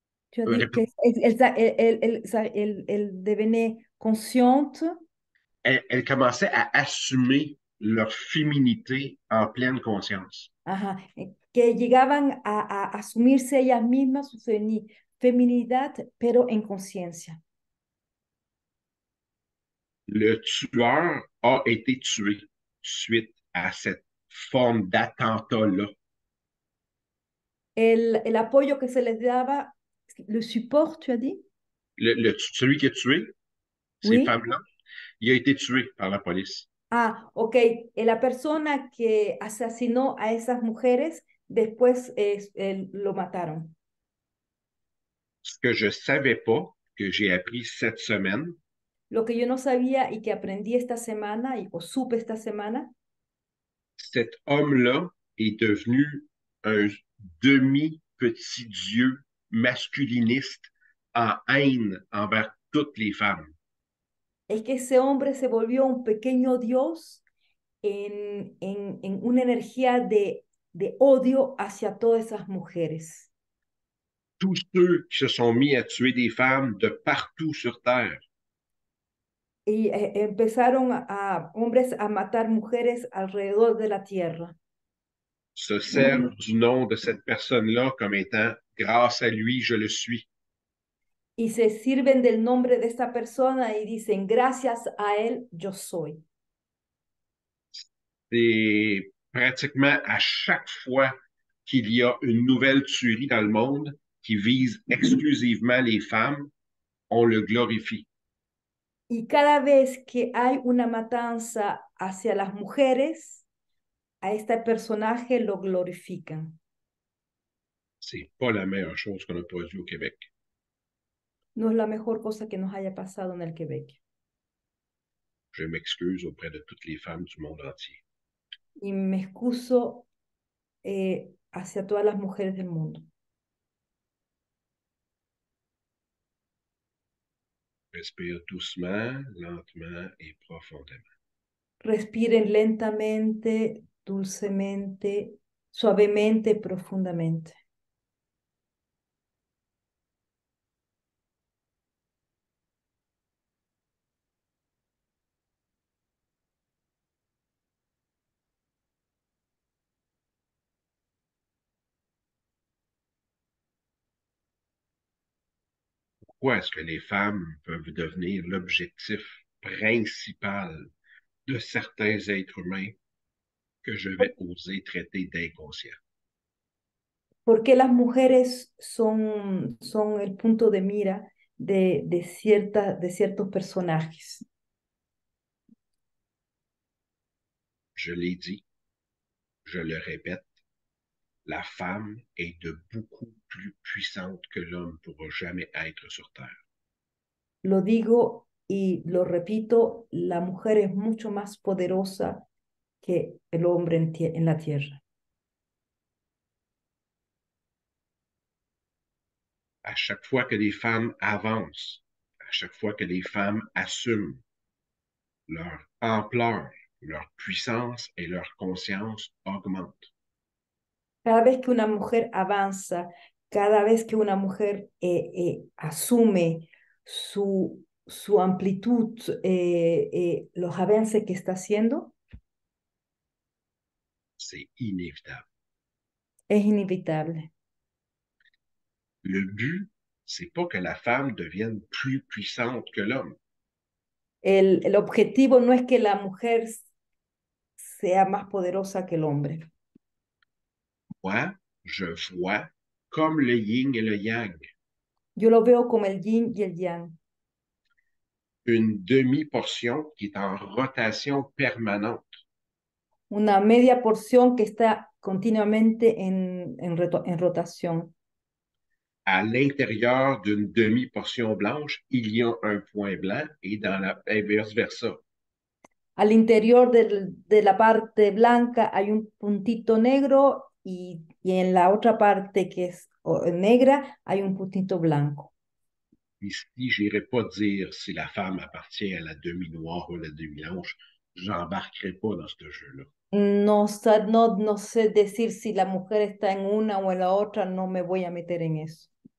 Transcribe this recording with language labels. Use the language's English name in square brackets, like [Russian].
[French] Tu as dit que elle devenait consciente. Elles commençaient à assumer leur féminité en pleine conscience. [Spanish] Ajá, que llegaban a asumirse ellas mismas su feminidad, pero en conciencia. [French] Le tueur a été tué suite à cette forme d'attentat-là. [Spanish] El apoyo que se les daba, [French] le support, tu as dit? Celui qui a tué ces Oui. femmes-là, il a été tué par la police. Ah, ok. [Spanish] La persona que asesinó a esas mujeres, después lo mataron. [French] Ce que je ne savais pas, que j'ai appris cette semaine, [Spanish] Lo que yo no sabía y que aprendí esta semana, o supe esta semana, [French] cet homme-là est devenu un demi-petit dieu masculiniste en haine envers toutes les femmes. [Spanish] es que ese hombre se volvió un pequeño dios en una energía de odio hacia todas esas mujeres. [French] Tous ceux qui se sont mis à tuer des femmes de partout sur Terre [Spanish] Y empezaron hombres a matar mujeres alrededor de la tierra. [French] se servent du nom de cette personne-là comme étant grâce à lui, je le suis. [Spanish] Y se sirven del nombre de esta persona y dicen, gracias a él, yo soy. [French] Et pratiquement à chaque fois qu'il y a une nouvelle tuerie dans le monde qui vise exclusivement les femmes, on le glorifie. [Spanish] Y cada vez que hay una matanza hacia las mujeres, a este personaje lo glorifican. [French] C'est pas la meilleure chose qu'on a produit au Québec. [Spanish] No es la mejor cosa que nos haya pasado en el Quebec. [French] Je m'excuse auprès de toutes les femmes du monde entier. [Spanish] Y me excuso hacia todas las mujeres del mundo. [French] Respire doucement, lentement et profondément. [Spanish] Respiren lentamente, dulcemente, suavemente, profundamente. [French] Pourquoi est-ce que les femmes peuvent devenir l'objectif principal de certains êtres humains que je vais oser traiter d'inconscients? [Spanish] ¿Por qué las mujeres son el punto de mira de ciertos personajes? [French] Je l'ai dit, je le répète, la femme est de beaucoup plus puissante que l'homme pourra jamais être sur Terre. [Spanish] Lo digo y lo repito, la mujer es mucho más poderosa que el hombre en la tierra. [French] À chaque fois que les femmes avancent, à chaque fois que les femmes assument leur ampleur, leur puissance et leur conscience augmentent. [Spanish] Cada vez que una mujer avanza, cada vez que una mujer asume su amplitud, los avances que está haciendo, [French] C'est inévitable. [Spanish] es inevitable. [French] Le but, c'est pas que la femme devienne plus puissante que l'homme. [Spanish] El objetivo no es que la mujer sea más poderosa que el hombre. [French] Moi, je vois comme le yin et le yang, [Spanish] Yo lo veo como el yin y el yang, [French] une demi-portion qui est en rotation permanente. [Spanish] una media porción que está continuamente en rotación. [French] À l'intérieur d'une demi-portion blanche, il y a un point blanc et dans la et vice-versa. [Spanish] Al interior de la parte blanca hay un puntito negro y en la otra parte que es negra hay un puntito blanco. [French] Ici, j'irai pas dire si la femme appartient à la demi-noire ou à la demi-blanche. J'embarquerai pas dans ce jeu-là. [Spanish] No, no sé decir si la mujer está en una o en la otra, no me voy a meter en eso.